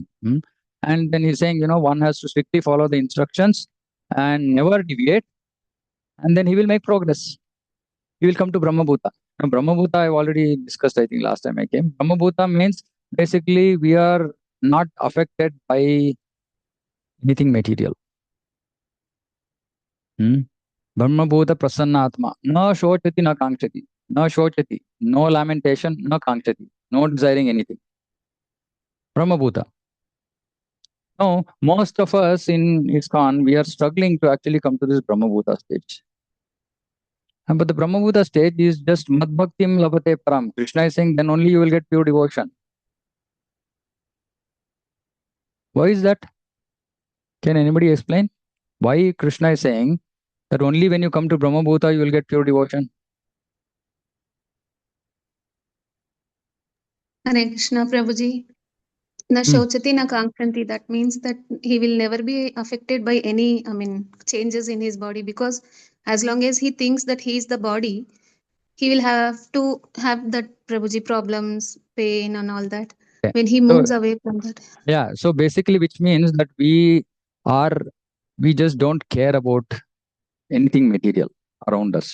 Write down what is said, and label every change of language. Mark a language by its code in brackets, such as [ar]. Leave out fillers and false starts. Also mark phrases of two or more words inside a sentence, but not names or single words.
[en] And then he's saying, one has to strictly follow the instructions and never deviate, and then he will make progress. He will come to Brahmabhuta. Now, Brahmabhuta I've already discussed, I think, last time I came. Brahmabhuta means basically we are not affected by anything material. [sa] ब्रह्मभूतः प्रसन्नात्मा. न शोचति न काङ्क्षति. न शोचति. [en] No lamentation, [sa] न काङ्क्षति. [en] No desiring anything. Brahmabhuta. Now, most of us in ISKCON, we are struggling to actually come to this Brahmabhuta stage. But the Brahmabhuta stage is just [sa] मद्भक्तिं लभते पराम्. [en] Krishna is saying then only you will get pure devotion. Why is that? Can anybody explain? Why Krishna is saying that only when you come to Brahmabhuta you will get pure devotion? Hare Krishna, Prabhuji. [sa] न शोचति न काङ्क्षति. [en] That means that he will never be affected by any, changes in his body, because as long as he thinks that he is the body, he will have to have that Prabhuji problems, pain and all that. Okay. When he moves away from that. Yeah. So basically, which means that we just don't care about anything material around us.